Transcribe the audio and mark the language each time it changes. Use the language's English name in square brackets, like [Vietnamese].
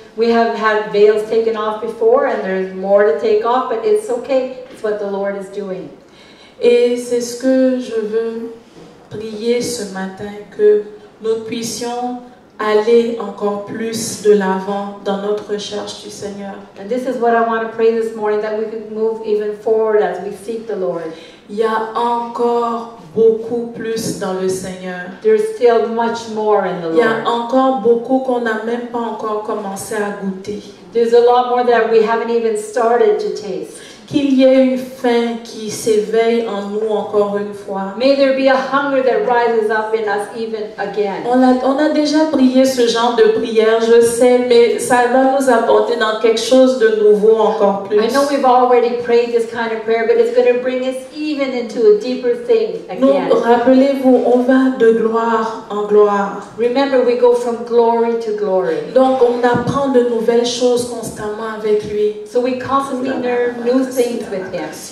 [English] We have had veils taken off before and there's more to take off, but it's okay. It's what the Lord is doing. [French] Et c'est ce que je veux prier ce matin, que nous puissions aller encore plus de l'avant dans notre recherche du Seigneur. [English] And this is what I want to pray this morning, that we could move even forward as we seek the Lord. [French] Il y a encore beaucoup plus dans le Seigneur. [English] There's still much more in the Lord. [French] Il y a encore beaucoup qu'on n'a même pas encore commencé à goûter. [English] There's a lot more that we haven't even started to taste. [French] Qu'il y ait une faim qui s'éveille en nous encore une fois. [English] May there be a hunger that rises up in us even again. [French] On a déjà prié ce genre de prière, je sais, mais ça va nous apporter dans quelque chose de nouveau encore plus. [English] I know we've already prayed this kind of prayer, but it's going to bring us even into a deeper thing again. [French] Rappelez-vous, on va de gloire en gloire. [English] Remember, we go from glory to glory. [French] Donc on apprend de nouvelles choses constamment avec lui. [English] So we constantly learn new things with him.